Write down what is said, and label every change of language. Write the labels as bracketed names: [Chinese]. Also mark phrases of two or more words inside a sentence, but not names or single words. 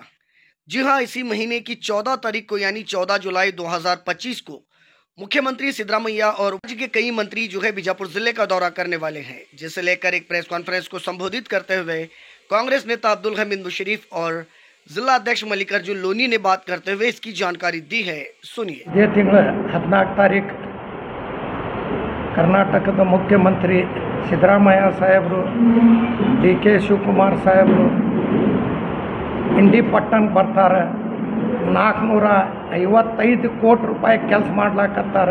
[Hindi] जी हां, इसी महीने की 14 तारीख को यानी 14 जुलाई 2025 को मुख्यमंत्री सिद्धरामैया और राज्य के कई मंत्री जो है बीजापुर जिले का दौरा करने वाले हैं, जिसे लेकर एक [English] press conference [Hindi] को संबोधित करते हुए कांग्रेस नेता अब्दुल हमीद मुशर्रफ और जिला अध्यक्ष मल्लिकार्जुन लोनी ने बात करते हुए इसकी जानकारी दी है। सुनिए। [Kannada] ಇದೇ ತಿಂಗಳ 14 ತಾರೀಕು ಕರ್ನಾಟಕದ ಮುಖ್ಯಮಂತ್ರಿ ಸಿದ್ದರಾಮಯ್ಯ ಸಾಹೇಬರು, ಡಿ ಕೆ ಶಿವಕುಮಾರ್ ಸಾಹೇಬರು ಇಂಡಿ ಪಟ್ಟಣಕ್ಕೆ ಬರ್ತಾರೆ. 455 ಕೋಟಿ ರೂಪಾಯಿ ಕೆಲಸ ಮಾಡ್ಲಾಕತ್ತಾರೆ.